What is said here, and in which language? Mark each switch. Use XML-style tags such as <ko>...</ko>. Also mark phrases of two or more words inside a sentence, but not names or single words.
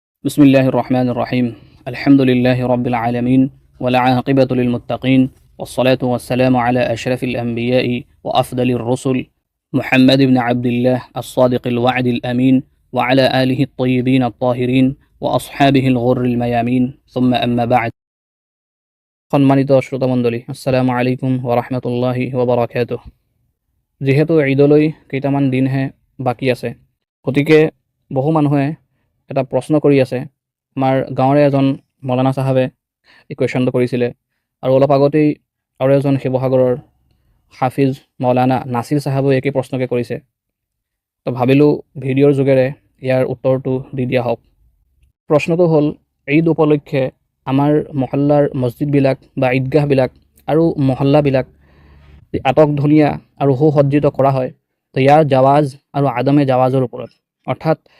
<ar>بسم الله الرحمن الرحيم الحمد لله رب العالمين والعاقبة للمتقين والصلاة والسلام على أشرف الأنبياء وأفضل الرسل محمد بن عبد الله الصادق الوعد الأمين وعلى آله الطيبين الطاهرين وأصحابه الغر الميامين ثم أما بعد</ar> <as>সম্মানিত শ্রোতামণ্ডলী</as> <ar>السلام عليكم ورحمة الله وبركاته</ar> <as>যেহেতু ঈদলৈ কেইটামান দিনহে বাকী আছে গতিকে বহু মানুহে এটা প্ৰশ্ন কৰি আছে আমাৰ গাঁৱৰে এজন মৌলানা সাহেবে এই কুৱেশ্যনটো কৰিছিলে আৰু অলপ আগতেই আৰু এজন শিৱসাগৰৰ হাফিজ মৌলানা নাছিৰ সাহেবেও একেই প্ৰশ্নকে কৰিছে তো ভাবিলোঁ ভিডিঅ'ৰ যোগেৰে ইয়াৰ উত্তৰটো দি দিয়া হওক প্ৰশ্নটো হ'ল ঈদ উপলক্ষে আমাৰ মহল্লাৰ মছজিদবিলাক বা ঈদগাহবিলাক আৰু মহল্লাবিলাক আটকধুনীয়া আৰু সুসজ্জিত কৰা হয় তো ইয়াৰ জাৱাজ আৰু আদমে জাৱাজৰ ওপৰত অৰ্থাৎ</as>